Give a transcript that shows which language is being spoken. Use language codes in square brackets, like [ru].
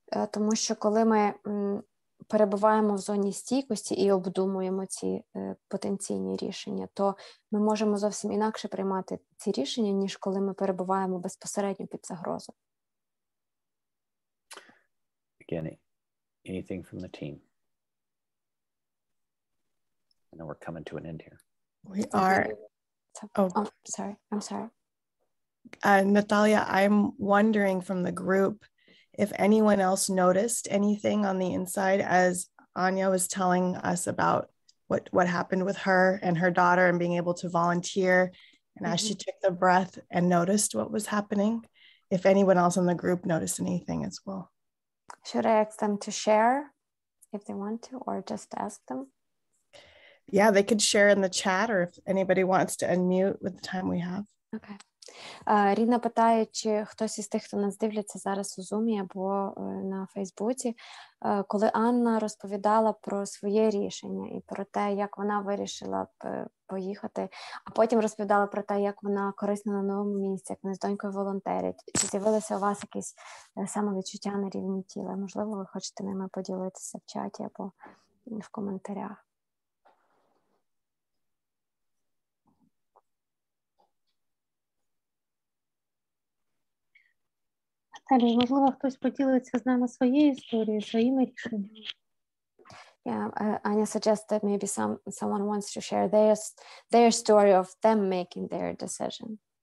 [uk] Тому що коли ми перебуваємо в зоні стійкості і обдумуємо ці потенційні рішення, то ми можемо зовсім інакше приймати ці рішення, ніж коли ми перебуваємо безпосередньо під загрозою. [en] Again, anything from the team? I know we're coming to an end here. We are. Oh, sorry. I'm sorry. Natalia, I'm wondering from the group if anyone else noticed anything on the inside as Anya was telling us about what happened with her and her daughter and being able to volunteer. And as she took the breath and noticed what was happening, if anyone else in the group noticed anything as well. Should I ask them to share if they want to, or just ask them? Yeah, they could share in the chat, or if anybody wants to unmute with the time we have. Okay. [uk] Рідна питає, чи хтось із тих, хто нас дивляться зараз у Zoom або на Фейсбуці, коли Анна розповідала про своє рішення і про те, як вона вирішила поїхати, а потім розповідала про те, як вона корисна на новому місці, як вони з донькою волонтерять. Чи з'явилися у вас якісь самовідчуття на рівні тіла? Можливо, ви хочете ними поділитися в чаті або в коментарях. Наталі, можливо, хтось поділиться з нами своєю історією, своїми рішеннями. [en] Yeah, Anya suggested maybe someone wants to share their story of them making their decision.